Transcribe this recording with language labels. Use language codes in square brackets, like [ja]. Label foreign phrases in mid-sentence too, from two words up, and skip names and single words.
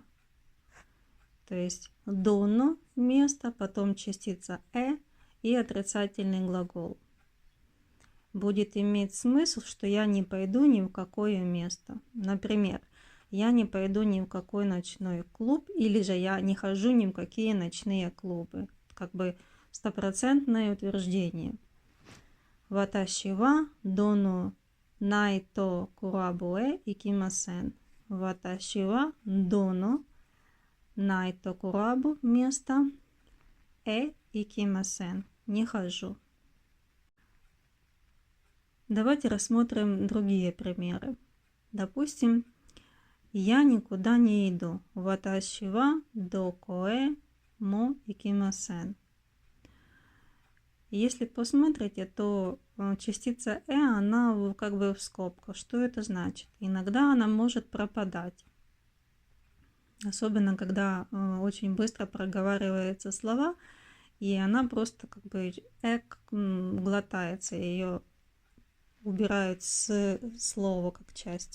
[ru] То есть доно место, потом частица и отрицательный глагол. Будет иметь смысл, что я не пойду ни в какое место. Например, я не пойду ни в какой ночной клуб, или же я не хожу ни в какие ночные клубы. Как бы стопроцентное утверждение. [ja] 私はどのナイトクラブへ行きません. 私はどのナイトクラブ место 行きません. [ru] Не хожу. Давайте рассмотрим другие примеры. Допустим, я никуда не иду. [ja] 私はどこへも行きません. [ru] Если посмотрите, то частица она как бы в скобках. Что это значит? Иногда она может пропадать. Особенно, когда очень быстро проговариваются слова, и она просто как бы глотается, ее убирают с слова как части.